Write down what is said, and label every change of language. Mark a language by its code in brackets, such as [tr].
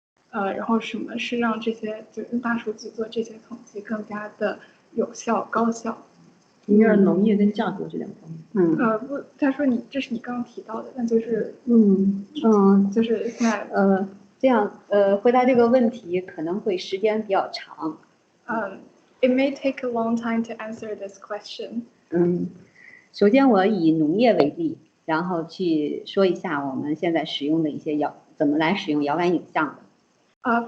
[zh] 然后什么是让这些就用大数据做这些统计更加的有效高效？应该是农业跟价格这两方面。不，他说这是你刚刚提到的，但就是就是现在这样回答这个问题可能会时间比较长。 [en] It may take a long time to answer this question. [zh] 首先我以农业为例，然后去说一下我们现在使用的一些怎么来使用遥感影像的。